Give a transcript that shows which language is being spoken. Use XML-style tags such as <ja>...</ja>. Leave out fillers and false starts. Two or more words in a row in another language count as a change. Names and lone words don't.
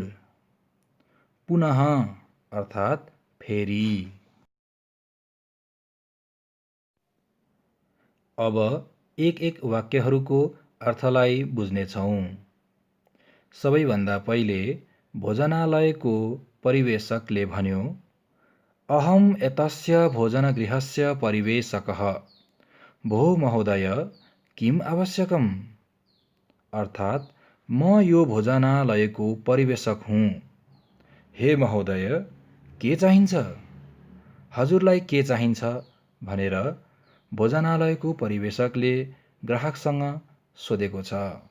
<ne>पुनः अर्थात् फेरि। अब एक वाक्यहरूको अर्थलाई बुझ्नेछौँ। सबैभन्दा पहिले भोजनालयको परिवेशकले भन्यो,</ne> <sa>अहम् एतस्य भोजनगृहस्य परिवेशकः। भो महोदय, किम् आवश्यकम्?</sa> <ne>अर्थात् म यो भोजनालयको परिवेशक हुँ। हे महोदय, के चाहिन्छ? हजुरलाई के चाहिन्छ भनेर भोजनालयको परिवेशकले ग्राहकसँग सोधेको छ।</ne>